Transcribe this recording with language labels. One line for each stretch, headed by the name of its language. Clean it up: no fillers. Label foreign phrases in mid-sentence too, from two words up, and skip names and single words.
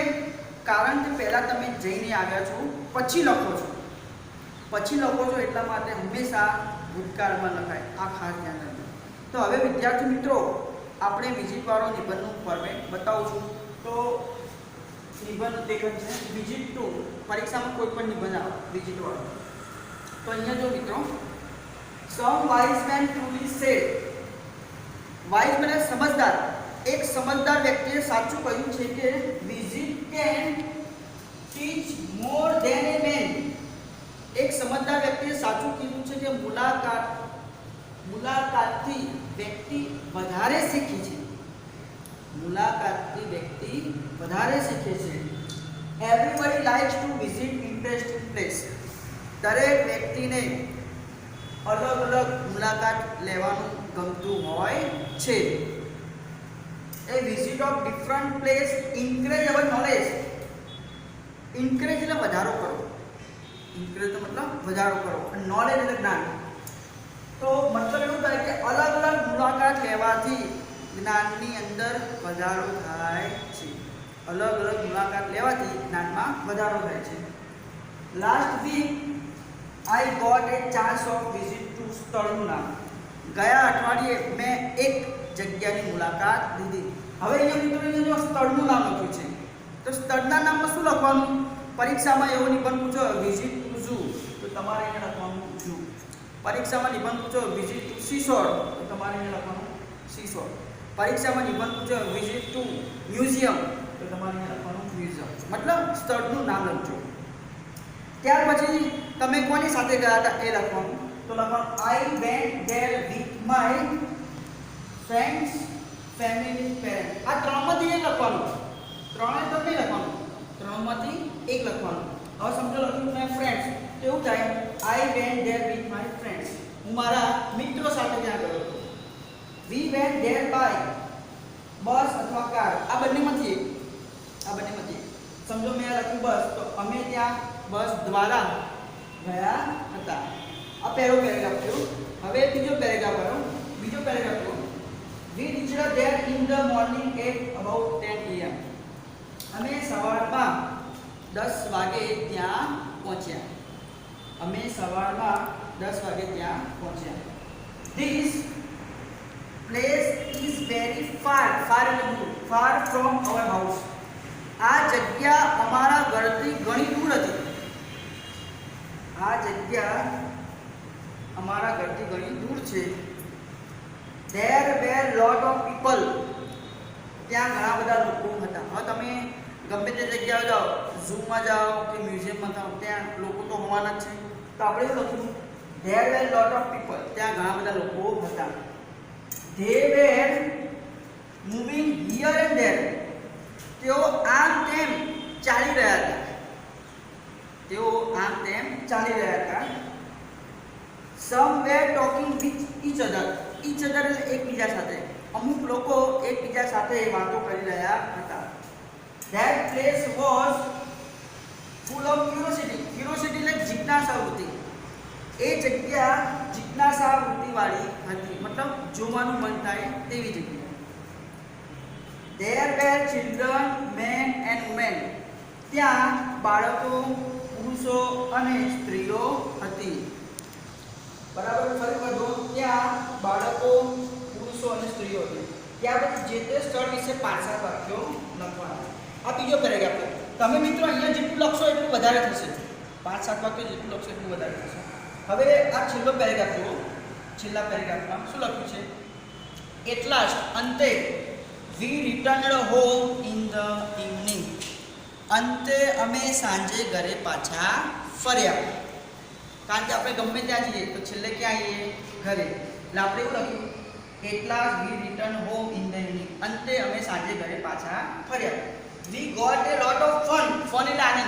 Gujarati: કારણ કે પહેલાં તમે જઈને આવ્યા છો પછી લખો છો એટલા માટે હંમેશા ભૂતકાળમાં લખાય. આ ખાસ ધ્યાન રાખજો. તો હવે વિદ્યાર્થી મિત્રો, આપણે વિઝિટ વાળો નિબંધનું ફોર્મેટ બતાવું છું. તો નિબંધ લેખન છે
English: visit to.
Gujarati: પરીક્ષામાં કોઈ પણ નિબંધ આવે વિઝિટ વાળો, તો અહીંયા જો મિત્રો,
English: some wise men truly said. wise man
Gujarati: સમજદાર. એક સમજદાર વ્યક્તિએ સાચું કહ્યું છે કે
English: visit can teach more than a man.
Gujarati: એક સમજદાર વ્યક્તિએ સાચું કીધું છે કે મુલાકાતથી વ્યક્તિ વધારે શીખે છે.
English: Everybody likes to visit interesting place.
Gujarati: દરેક વ્યક્તિને અલગ અલગ મુલાકાત લેવાનું ગમતું હોય છે.
English: a visit of different place encourage our knowledge.
Gujarati: ઇન્કરેજ એટલે વધારો કરો. ઇન્કરેજ તો મતલબ વધારો કરો, અને નોલેજ એટલે જ્ઞાન. તો મતલબ એવું થાય કે અલગ અલગ મુલાકાત લેવાથી જ્ઞાનની અંદર વધારો થાય છે. અલગ અલગ મુલાકાત લેવાથી જ્ઞાનમાં વધારો થાય છે.
English: last week I got a chance of visit to
Gujarati: સ્થળનું નામ. ગયા અઠવાડિયે મેં એક જગ્યાની મુલાકાત લીધી. હવે અહીંયા મિત્રો જો સ્થળનું નામ લખ્યું છે, તો સ્થળના નામમાં શું લખવાનું? પરીક્ષામાં એવો નિબંધ પૂછો
English: visit to zoo,
Gujarati: તો તમારે અહીંયા લખવાનું ઝૂ. પરીક્ષામાં નિબંધ પૂછો
English: visit to seashore,
Gujarati: તો તમારે અહીંયા લખવાનું સીશોર. પરીક્ષામાં નિબંધ પૂછો
English: visit to museum,
Gujarati: તો તમારે અહીંયા લખવાનું મ્યુઝિયમ. મતલબ સ્થળનું નામ લખજો. ત્યાર પછી તમે કોની સાથે ગયા હતા એ લખવાનું. તો લખવાનું
English: I went there with my friends, family, parents.
Gujarati: આ ત્રણમાંથી એક લખવાનું. ત્રણે તો નહીં લખવાનું, ત્રણમાંથી એક લખવાનું. હવે સમજો લખ્યું
English: my friends,
Gujarati: તો એવું થાય
English: I went there with my friends.
Gujarati: હું મારા મિત્રો સાથે ત્યાં ગયો હતો.
English: We went there by
Gujarati: બસ અથવા કાર. આ બંનેમાંથી એક. સમજો મેં લખ્યું બસ, તો અમે ત્યાં બસ દ્વારા ગયા હતા. આ પહેલો પેરેગ્રાફ થયો. હવે બીજો પેરેગ્રાફ આવ્યો.
English: We reached there in the morning at about 10 am.
Gujarati: અમે સવારમાં 10 વાગે ત્યાં પહોંચ્યા.
English: This place is very far from our house.
Gujarati: આ જગ્યા અમારા ઘરથી ઘણી દૂર હતી. છે.
English: There were lot of people.
Gujarati: ત્યાં ઘણા બધા લોકો હતા. હવે તમે ગમે તે જગ્યાએ જાઓ, ઝૂમાં જાઓ કે મ્યુઝિયમમાં જાઓ, ત્યાં લોકો તો હોવાના જ છે. તો આપણે શું લખ્યું?
English: There were lot of people.
Gujarati: ત્યાં ઘણા બધા લોકો હતા.
English: They were moving here and there.
Gujarati: તેઓ આમ તેમ ચાલી રહ્યા હતા.
English: Some were talking with each other.
Gujarati: એટલે એકબીજા સાથે. અમુક લોકો એકબીજા સાથે વાતો કરી રહ્યા હતા.
English: That place was full of curiosity
Gujarati: એટલે જિજ્ઞાસા વૃત્તિ. એ જગ્યા જિજ્ઞાસા વૃત્તિ વાળી હતી, મતલબ જોવાનું મન થાય તેવી જગ્યા.
English: There were children, men and women.
Gujarati: ત્યાં બાળકો, પુરુષો અને સ્ત્રીઓ હતી. બરાબર? ફરી વધો. ત્યાં બાળકો, પુરુષો અને સ્ત્રીઓ હતી. ત્યાર પછી જે તે સ્થળ વિશે 5 વાક્યો લખવાના. આ બીજો પેરેગ્રાફ. તમે મિત્રો અહીંયા જેટલું લખશો એટલું વધારે થશે. 5-7 વાક્યો જેટલું લખશો એટલું વધારે થશે. હવે આ છેલ્લો પેરેગ્રાફ જુઓ. છેલ્લા પેરેગ્રાફમાં શું લખ્યું છે?
English: At last, અંતે, we returned home in the evening.
Gujarati: અંતે અમે સાંજે ઘરે પાછા ફર્યા. કારણ કે આપણે ગમે ત્યાં જઈએ તો છેલ્લે ક્યાં આવીએ? ઘરે. એટલે આપણે એવું લખ્યું એટલા
English: we return home in the evening.
Gujarati: અંતે અમે સાંજે ઘરે પાછા ફર્યા.
English: we got a lot of fun.
Gujarati: ફન એટલે આનંદ.